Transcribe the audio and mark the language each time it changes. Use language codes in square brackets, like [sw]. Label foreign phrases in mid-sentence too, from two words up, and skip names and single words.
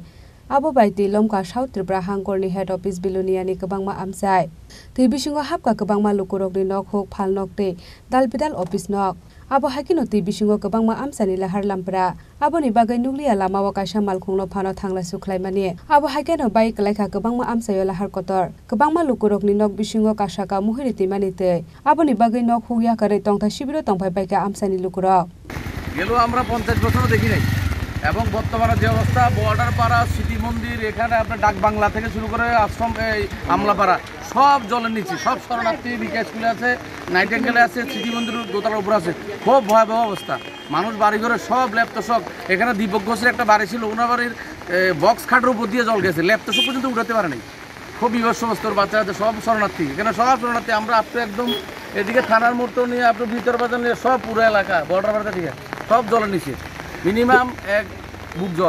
[trp] Abo bai Trilom ka South Tripura hangkorni [en] head office [trp] biloniani kabangma amchai tei bisingo hapka kabangma lokorokni nok hok phal nok tei dalbidal office nok abo hakino tei bisingo kabangma amsani lahar lampra aboni bagai nuklia lamao kaisa malkhungno phano thangla sukhlaimani abo hakeno bai klaikha kabangma amsayo lahar kotor kabangma lokorokni nok bisingo kasaka muhiri timani tei aboni bagai nok huya kare tongtha sibiro tongphai baika amsani lokorok [bn] গেল আমরা 50 বছর দেখি নাই এবং বর্তমানে যে অবস্থা বর্ডার পাড়া সিটি মন্দির এখানে আপনার ডাক বাংলা থেকে শুরু করে আশ্রম এই আমলাপাড়া সব জলের নিচে সব শরণার্থী বিকাশ স্কুলে আছে নাইটেঙ্গেলে আছে সিটি মন্দির দোতলার উপর আছে খুব ভয়াবহ অবস্থা মানুষ বাড়ি ঘরে সব ল্যাপটপ এখানে দীপক ঘোষের একটা বাড়ি ছিল ওনার বাড়ির বক্স খাটের উপর দিয়ে জল গেছে ল্যাপটপ পর্যন্ত উঠাতে পারে নাই খুব বিভৎস অবস্থার বাচ্চাদের সব শরণার্থী এখানে সব শরণার্থী আমরা আপনি একদম এদিকে থানার মোড়টা নিয়ে আপনি ভিতর বাজার নিয়ে সব পুরো এলাকা বর্ডার বাড়িটা থেকে সব জলের নিচে মিনিমাম এক বুক জল